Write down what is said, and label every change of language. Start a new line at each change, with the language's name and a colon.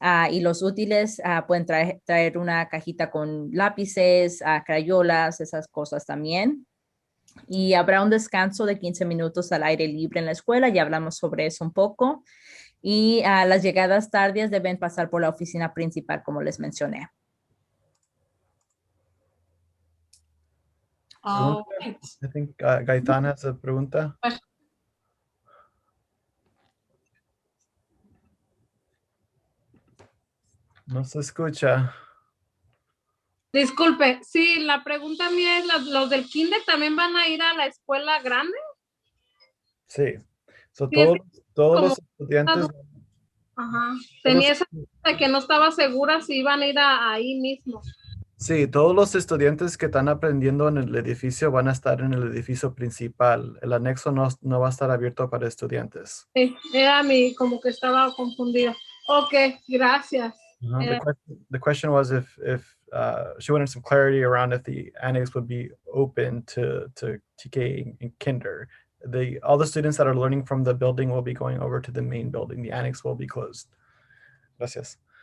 Spanish: Y los útiles pueden traer una cajita con lápices, crayolas, esas cosas también. Y habrá un descanso de 15 minutos al aire libre en la escuela, ya hablamos sobre eso un poco. Y las llegadas tardías deben pasar por la oficina principal, como les mencioné. Oh,
English: I think Gaitán has a pregunta.
Spanish: No se escucha. Disculpe, sí, la pregunta mía es, ¿los del kinder también van a ir a la escuela grande? Sí. So, Sí, es todos como los estudiantes. Ajá. Tenía esa de que no estaba segura si iban a ir ahí mismo. Sí, todos los estudiantes que están aprendiendo en el edificio van a estar en el edificio principal. El anexo no va a estar abierto para estudiantes. Sí, era como que estaba confundida. Ok, gracias.
English: The question was if she wanted some clarity around if the annex would be open to TK and kinder. All the students that are learning from the building will be going over to the main building. The annex will be closed.
Spanish: Gracias.